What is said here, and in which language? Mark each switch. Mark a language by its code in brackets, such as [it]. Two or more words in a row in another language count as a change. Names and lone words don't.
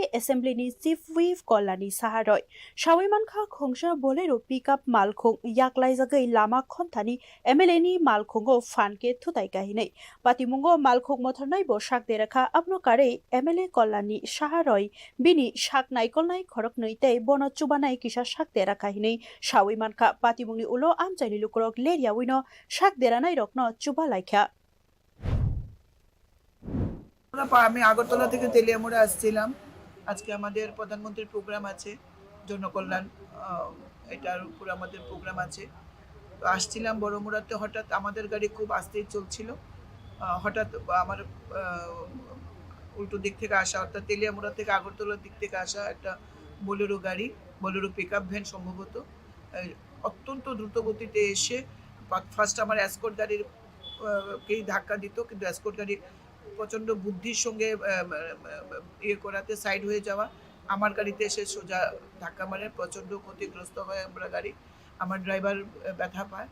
[trp] एसेम्ब्लीनि [en] chief whip [trp] कलानि साहारय सावैमानखा खोंसा बोलेरो पिकअप मालखों याकलाय जागै लामा खन्थानि एमएलए नि मालखोंगो फानके थुताइ गाहिनै पातिमुंगो मालखों मोथरनाय बो शाक देराखा अपनो कारै एमएलए कलानि साहारय बिनि शाक नायकलनाय खरक नैतै बन चुबानाय किसा शाक देराखा हिनै सावैमानखा पातिमुंगनि उलो आमचाइनि लुकरक लेरिया उइनो शाक देरानाय रकनो चुबा लाइखा [bn] আমি আগরতলা থেকে তেলিয়ামুড়া আসছিলাম। আজকে আমাদের প্রধানমন্ত্রীর প্রোগ্রাম আছে, জনকল্যাণ এটার উপর আমাদের প্রোগ্রাম আছে। তো আসছিলাম বড়মুড়াতে, হঠাৎ আমাদের গাড়ি খুব আস্তেই চলছিল। হঠাৎ আমার উল্টো দিক থেকে আসা, অর্থাৎ তেলিয়ামুড়া থেকে আগরতলার দিক থেকে আসা একটা বোলেরো গাড়ি, বোলেরো পিকআপ ভ্যান সম্ভবত, অত্যন্ত দ্রুত গতিতে এসে ফার্স্ট আমার এসকর্ট গাড়ির কেই ধাক্কা দিত, কিন্তু এসকর্ট গাড়ি প্রচণ্ড বুদ্ধির সঙ্গে ইয়ে করাতে সাইড হয়ে যাওয়া, আমার গাড়িতে এসে সোজা ধাক্কা মারে, প্রচণ্ড ক্ষতিগ্রস্ত হয় আমরা গাড়ি, আমার ড্রাইভার ব্যথা পায়।